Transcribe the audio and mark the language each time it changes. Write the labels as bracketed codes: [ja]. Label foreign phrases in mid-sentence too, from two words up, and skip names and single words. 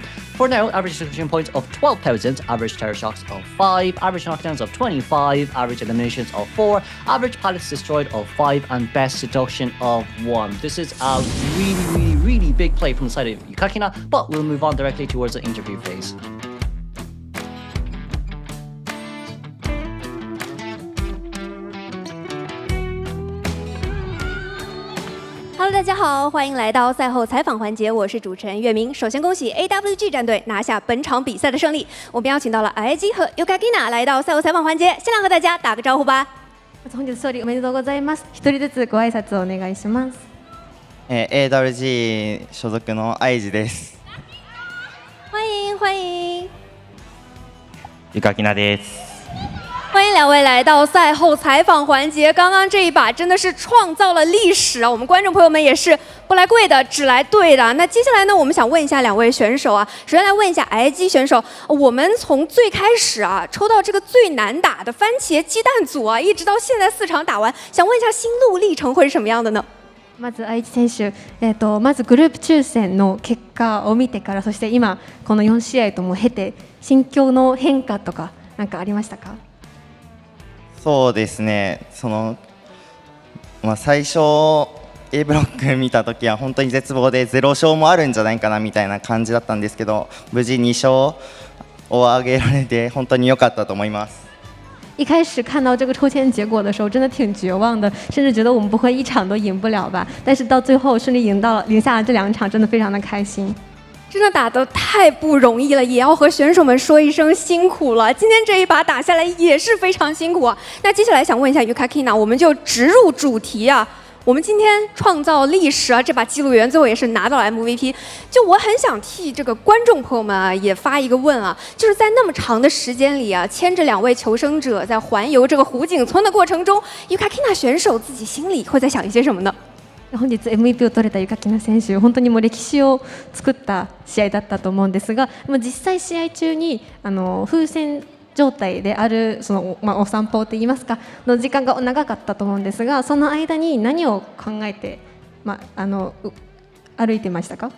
[en] For now, average deduction points of 12,000, average terror shocks of 5, average knockdowns of 25, average eliminations of 4, average pallets destroyed of 5, and best deduction of 1. This is a really big play from the side of Yukakina, but we'll move on directly towards the interview phase. [zh] Hello， 大家好，欢迎来到赛后采访环节，我是主持人月明。首先恭喜 AWG 战队拿下本场比赛的胜利。我们邀请到了 ITZY 和 Yukakina 来到赛后采访环节，先来和大家打个招呼吧。 [ja] 本日勝利おめでとうございます。一人ずつご挨拶をお願いします。 AWG 所属のITZYです。 [zh] 欢迎。 [ja] Yukakinaです。 [zh] 欢迎两位来到赛后采访环节。刚刚这一把真的是创造了历史啊！我们观众朋友们也是不来贵的，只来对的。那接下来呢，我们想问一下两位选手啊，首先来问一下 ITZY 选手，我们从最开始啊抽到这个最難打的番茄鸡蛋组啊，一直到现在4场打完，想问一下心路历程会是什么样的呢？ [ja] まずITZY選手、まずグループ抽選の結果を見てから、そして今この4試合とも経て心境の変化とか何かありましたか？そうですね、最初 A ブロック見たときは本当に絶望で0勝もあるんじゃないかなみたいな感じだったんですけど、無事2勝を挙げられて本当に良かったと思います。 [zh] 一开始看到这个抽签结果的时候，真的挺绝望的，甚至觉得我们不会一场都赢不了吧。但是到最后顺利赢下了这2场，真的非常的开心。真的打得太不容易了，也要和选手们说一声辛苦了。今天这一把打下来也是非常辛苦啊。那接下来想问一下 Yukakina， 我们就直入主题啊。我们今天创造历史啊，这把记录员最后也是拿到了 MVP。就我很想替这个观众朋友们啊，也发一个问啊，就是在那么长的时间里啊，牵着2位求生者在环游这个湖景村的过程中 ，Yukakina 选手自己心里会在想一些什么呢？ [ja] 本日 MVP を取れたYukakina選手、本当にもう歴史を作った試合だったと思うんですが、実際試合中に風船状態であるその、お散歩といいますかの時間が長かったと思うんですが、その間に何を考えて、歩いてましたか？